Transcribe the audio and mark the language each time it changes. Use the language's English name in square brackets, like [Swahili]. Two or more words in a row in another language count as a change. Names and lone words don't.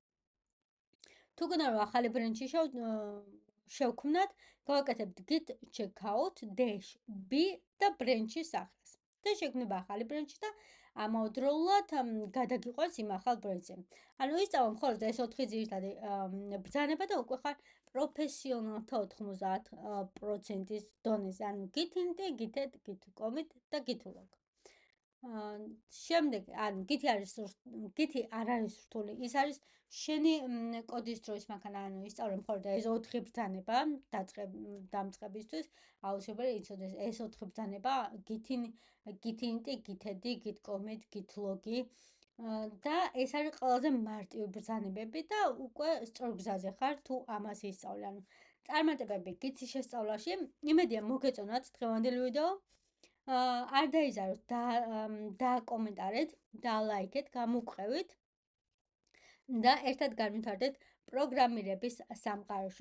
[Georgian] თუ გინდა რომ ახალი ბრენჩი შევქმნათ, გავაკეთებთ git checkout -b და ბრენჩის სახელს. და შექმნება ახალი ბრენჩი და ამავდროულად გადაგიყვანს იმ ახალ ბრენჩზე. ანუ ისწავლო მხოლოდ ეს 4 ძირითადი ბრძანება და უკვე ხარ პროფესიონალთა 90%-ის დონეზე. ანუ git init, git add, git commit და git log. შემდეგ, ანუ Git-ი არ არის რთული, ის არის შენი კოდის დროის მანქანა, ანუ ისწავლე მხოლოდ ეს 4 ბრძანება დამწყებისთვის, აუცილებელი იცოდეს ეს 4 ბრძანება, Git init, git add, git commit, git log-ი და ეს არის ყველაზე მარტივი ბრძანებები და უკვე სწორ გზაზე ხარ თუ ამას ისწავლე. ანუ წარმატებები Git-ის შესწავლაში. იმედია მოგეწონათ დღევანდელი ვიდეო. არ დაიზაროთ, დააკომენტარეთ, დალაიქეთ, გამოგყევით და ერთად განვითარდეთ პროგრამირების სამყაროში.